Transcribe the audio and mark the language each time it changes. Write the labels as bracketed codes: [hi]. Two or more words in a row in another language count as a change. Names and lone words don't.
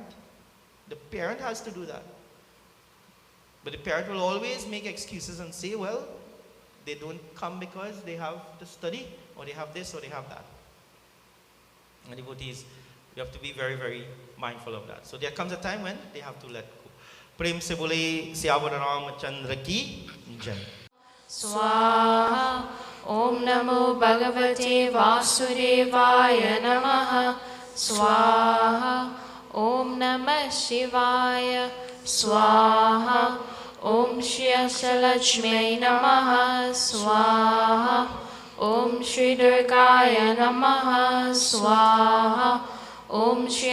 [en] The parent has to do that. But the parent will always make excuses and say, well, they don't come because they have to study, or they have this, or they have that. And devotees, we have to be very, very mindful of that. So there comes a time when they have to let go. [hi] प्रेम से बोले सियावर रामचन्द्र की जय. [sa] स्वाहा ॐ नमो भगवते वासुदेवाय नमः स्वाहा ॐ नमः शिवाय स्वाहा ॐ श्री असलक्ष्मी नमः स्वाहा ॐ श्री दुर्गाय नमः स्वाहा ॐ श्री